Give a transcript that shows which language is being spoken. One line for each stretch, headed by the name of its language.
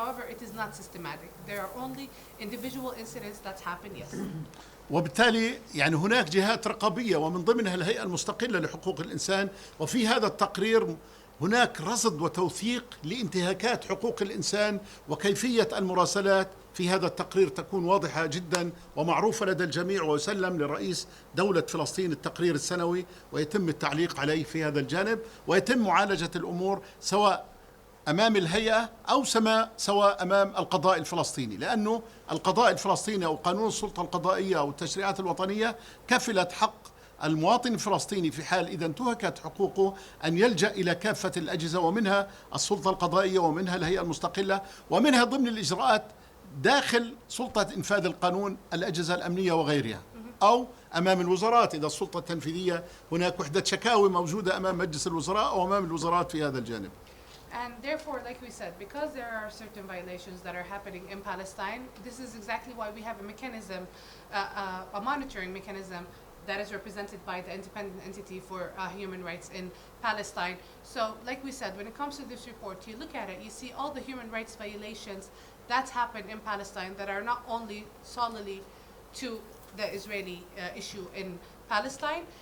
English: However, it is not systematic. There are only individual incidents that happen, yes.
Arabic: وبالتالي يعني هناك جهات رقابية ومن ضمنها الهيئة المستقلة لحقوق الإنسان، وفي هذا التقرير هناك رصد وتوثيق لانتهاكات حقوق الإنسان وكيفية المراسلات. في هذا التقرير تكون واضحة جدا ومعروفة لدى الجميع، ويسلم لرئيس دولة فلسطين التقرير السنوي ويتم التعليق عليه في هذا الجانب، ويتم معالجة الأمور سواء أمام الهيئة أو سواء أمام القضاء الفلسطيني، لأنه القضاء الفلسطيني أو قانون السلطة القضائية أو التشريعات الوطنية كفلت حق المواطن الفلسطيني في حال إذا انتهكت حقوقه أن يلجأ إلى كافة الأجهزة، ومنها السلطة القضائية ومنها الهيئة المستقلة ومنها ضمن الإجراءات داخل سلطة إنفاذ القانون الأجهزة الأمنية وغيرها، أو أمام الوزارات إذا السلطة التنفيذية هناك وحدة شكاوي موجودة أمام مجلس الوزراء أو أمام الوزارات في هذا الجانب.
English: And therefore, like we said, because there are certain violations that are happening in Palestine, this is exactly why we have a mechanism, a monitoring mechanism that is represented by the independent entity for human rights in Palestine. So, like we said, when it comes to this report, you look at it, you see all the human rights violations that happen in Palestine that are not only solely to the Israeli issue in Palestine.